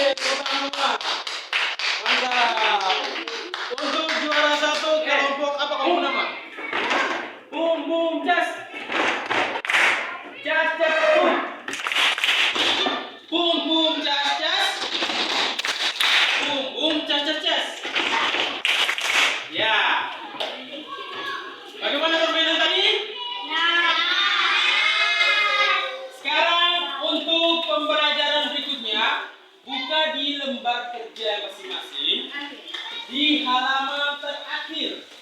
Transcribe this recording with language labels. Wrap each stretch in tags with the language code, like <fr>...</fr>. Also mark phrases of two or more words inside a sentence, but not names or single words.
<id>Mantap. Untuk juara 1 kelompok apa kamu nama? Boom boom jas. Jas jas boom. Boom boom jas jas. Boom boom jas jas jas. Ya. Bagaimana permainan tadi? Sekarang untuk pembelajaran berikutnya, buka di lembar kerja masing-masing di halaman terakhir.</id>